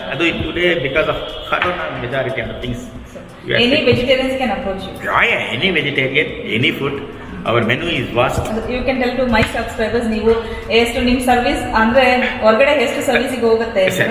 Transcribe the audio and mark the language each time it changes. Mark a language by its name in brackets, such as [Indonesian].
[English] ಅದು today because of corona majority of things. Any vegetarians can approach you. Yeah, any vegetarian, any food. Our menu is vast. You can tell to my subscribers [Kannada] ನೀವು ಎಷ್ಟು ನಿಮ್ಮ service ಅಂದರೆ ಹೊರಗಡೆ ಎಷ್ಟು ಸರ್ವಿಸಿಗೆ ಹೋಗುತ್ತೆ.